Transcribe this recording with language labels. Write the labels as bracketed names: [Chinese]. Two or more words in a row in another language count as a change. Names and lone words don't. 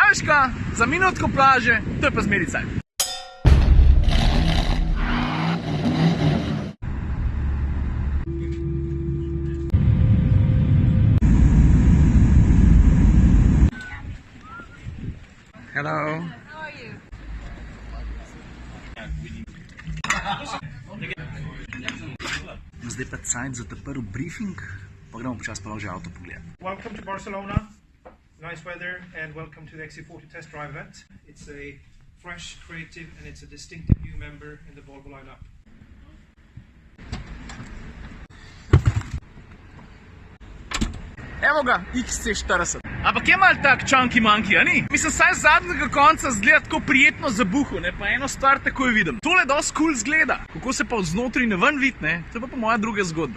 [Slovenian] veš kaj, za minutko plaže, to je pa zmeri cajt. [English] Hello. How are you? [Slovenian] Zdaj pa cajt za ta prvi briefing, pa gremo počas pa že avto pogledati. [English] Welcome to Barcelona. Nice weather and welcome to the XC40 test drive event. It's a fresh, creative and it's a distinctive new member in the Volvo lineup. [Slovenian] Evo ga, XC40. Ampak je malo tak [English] chunky monkey, [Slovenian] a ni? Mislim, saj z zadnjega konca zgleda tako prijetno zabuho, ne? Pa eno stvar takoj vidim. Tole dosti cool zgleda. Kako se pa vznotri ne ven vid, ne? To je pa moja druga zgodba.